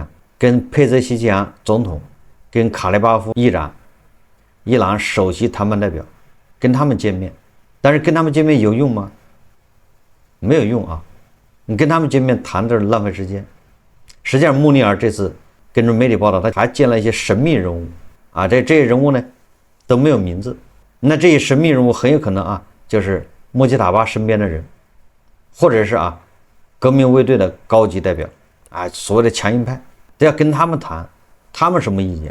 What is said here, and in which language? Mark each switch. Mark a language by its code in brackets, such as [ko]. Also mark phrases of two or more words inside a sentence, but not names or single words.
[zh] 跟佩澤西奇揚總統，跟卡列巴夫議長，伊朗首席談判代表，跟他們見面。但是跟他們見面有用嗎？沒有用你跟他們見面談的是浪費時間。實際上穆尼爾這次根據媒體報道，他還見了一些神秘人物這些人物呢都沒有名字。那這些神秘人物很有可能就是穆吉塔巴身邊的人，或者是革命卫队的高級代表所謂的强硬派，都要跟他們談。他們什麼意見？